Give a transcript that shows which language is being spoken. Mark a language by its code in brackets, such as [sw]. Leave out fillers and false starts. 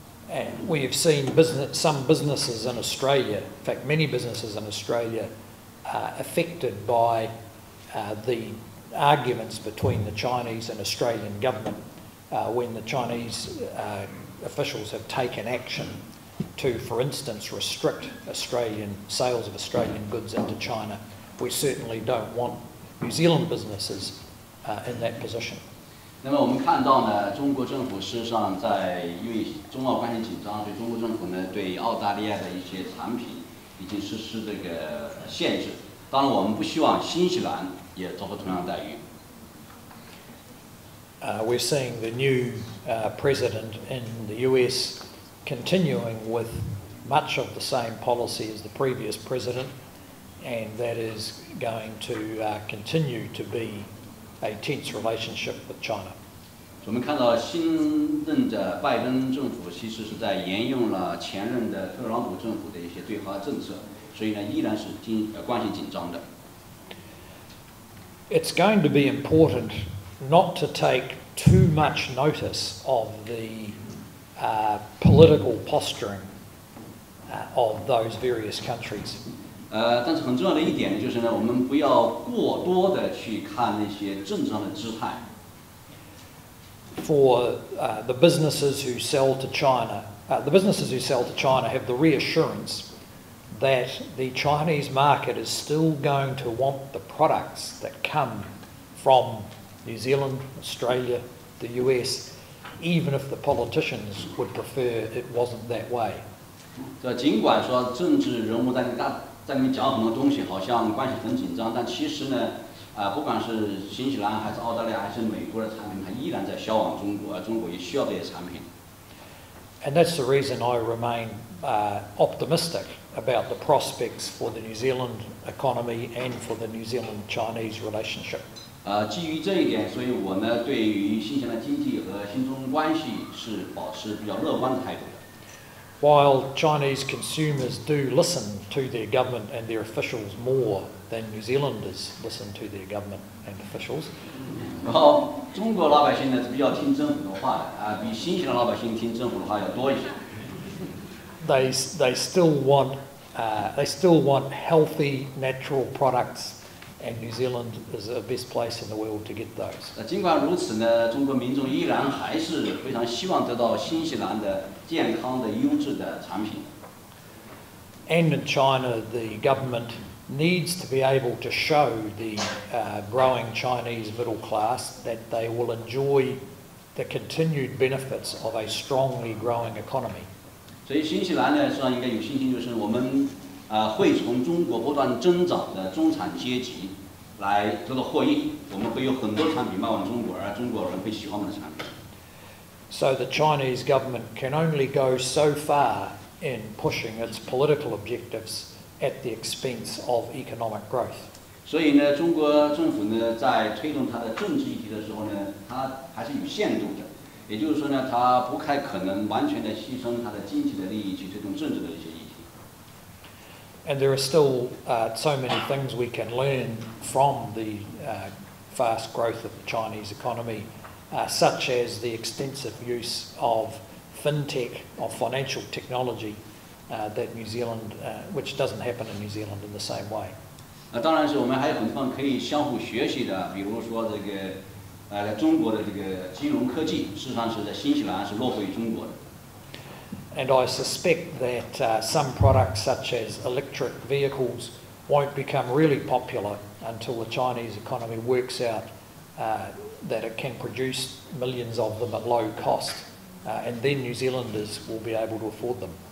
[en] And we have seen some businesses in Australia, in fact many businesses in Australia, affected by the arguments between the Chinese and Australian government when the Chinese officials have taken action to, for instance, restrict Australian sales of Australian goods into China. We certainly don't want New Zealand businesses in that position. [zh] 那么我们看到呢，中国政府事实上因为中澳关系紧张，所以中国政府呢对澳大利亚的一些产品已经实施这个限制。当然，我们不希望新西兰也遭受同样待遇。 [en] We're seeing the new president in the US continuing with much of the same policy as the previous president, and that is going to continue to be a tense relationship with China. [zh] 我们看到新任的拜登政府其实是在沿用了前任的特朗普政府的一些对华政策，所以呢依然是关系紧张的。 [en] It's going to be important not to take too much notice of the political posturing of those various countries. [zh] 但是很重要的一点呢，就是呢，我们不要过多的去看那些政治上的姿态。 [en] For the businesses who sell to China, have the reassurance that the Chinese market is still going to want the products that come from New Zealand, Australia, the US, even if the politicians would prefer it wasn't that way. [zh] 尽管说政治人物在那里讲很多东西，好像关系很紧张，但其实呢，不管是新西兰还是澳大利亚还是美国的产品，它依然在销往中国，而中国也需要这些产品。 [en] And that's the reason I remain optimistic about the prospects for the New Zealand economy and for the New Zealand-Chinese relationship. [zh] 基于这一点，所以我呢对于新西兰经济和新中关系是保持比较乐观的态度的。 [en] While Chinese consumers do listen to their government and their officials more than New Zealanders listen to their government and officials. [zh] 然后中国老百姓呢是比较听政府的话的比新西兰老百姓听政府的话要多一些。 [en] They still want healthy natural products, and New Zealand is the best place in the world to get those. [zh] 尽管如此呢，中国民众依然还是非常希望得到新西兰的健康的优质的产品。 [en] And in China, the government needs to be able to show the growing Chinese middle class that they will enjoy the continued benefits of a strongly growing economy. [zh] 所以新西兰呢，实际上应该有信心，就是我们会从中国不断增长的中产阶级来得到获益。我们会有很多产品卖往中国，而中国人会喜欢我们的产品。 [en] So the Chinese government can only go so far in pushing its political objectives at the expense of economic growth. [zh] 所以呢，中国政府呢在推动它的政治议题的时候呢，它还是有限度的。也就是说呢，它不太可能完全的牺牲它的经济的利益去推动政治的一些议题。 [en] And there are still so many things we can learn from the fast growth of the Chinese economy, such as the extensive use of fintech, of financial technology, that New Zealand, which doesn't happen in New Zealand in the same way. [zh] 当然是我们还有很多地方可以相互学习的，比如说这个中国的这个金融科技，事实上是在新西兰是落后于中国的。 [en] And I suspect that some products, such as electric vehicles, won't become really popular until the Chinese economy works out that it can produce millions of them at low cost, and then New Zealanders will be able to afford them.